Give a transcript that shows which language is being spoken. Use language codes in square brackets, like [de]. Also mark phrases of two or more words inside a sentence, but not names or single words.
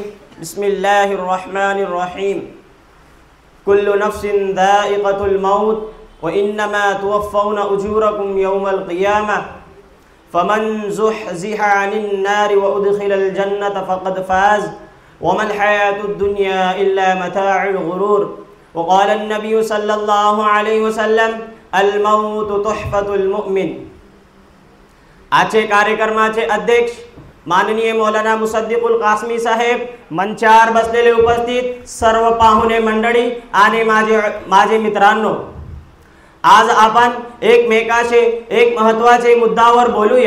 [ar] بسم الله الرحمن الرحيم. كل نفس ذائقة الموت وإنما توفون أجوركم يوم القيامة فمن زحزح عن النار وأدخل الجنة فقد فاز وما الحياة الدنيا إلا متاع الغرور. وقال النبي صلى الله عليه وسلم الموت تحفة المؤمن. [mr] आजचे कार्यक्रमाचे अध्यक्ष माननीय मौलाना मुसद्दिकुल कासमी साहेब, मंचावर बसलेले उपस्थित सर्व पाहुणे मंडळी आणि माझे मित्रांनो, आज आपण एकमेकाशी एक महत्त्वाचे मुद्द्यावर बोलूया।